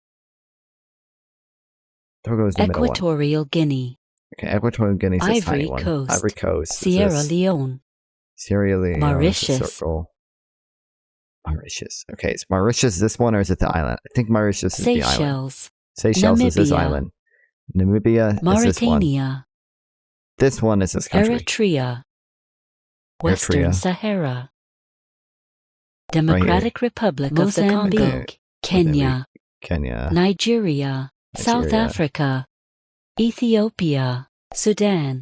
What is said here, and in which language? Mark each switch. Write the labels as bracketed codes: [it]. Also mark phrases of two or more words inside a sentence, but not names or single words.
[en] Togo is the middle one. Equatorial Guinea. Okay, Equatorial Guinea is this tiny Ivory one. Coast. Ivory Coast. Sierra Leone. Sierra Leone. Mauritius. Circle. Mauritius. Okay, is Mauritius this one or is it the island? I think Mauritius is the island. Seychelles. Seychelles is this Namibia. island. Namibia is this one. Mauritania. This one is this country. Eritrea. Western Eritrea. Sahara. Democratic Republic of the Congo. Mozambique. Kenya. Kenya. Nigeria. South Nigeria. Africa. Ethiopia. Sudan.